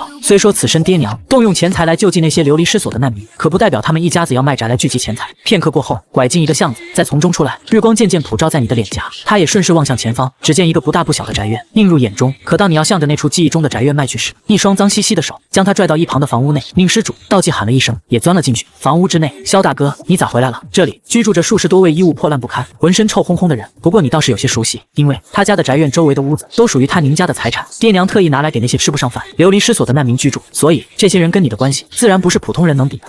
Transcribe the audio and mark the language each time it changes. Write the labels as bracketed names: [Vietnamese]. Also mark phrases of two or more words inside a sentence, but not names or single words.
[Chinese] 雖說此身爹娘動用錢財來救濟那些流離失所的難民，可不代表他們一家子要賣宅來聚集錢財。片刻過後，拐進一個巷子，再從中出來，日光漸漸普照在你的臉頰。他也順勢望向前方，只見一個不大不小的宅院映入眼中。可當你要向着那處記憶中的宅院邁去時，一雙髒兮兮的手將他拽到一旁的房屋內。寧施主，道濟喊了一聲，也鑽了進去。房屋之內，蕭大哥，你咋回來了？這裡居住着數十多位衣物破爛不堪、渾身臭烘烘的人。不過你倒是有些熟悉，因為他家的宅院周圍的屋子都屬於他寧家的財產，爹娘特意拿來給那些吃不上飯、流離失所的難民居住，所以這些人跟你的關係自然不是普通人能比的。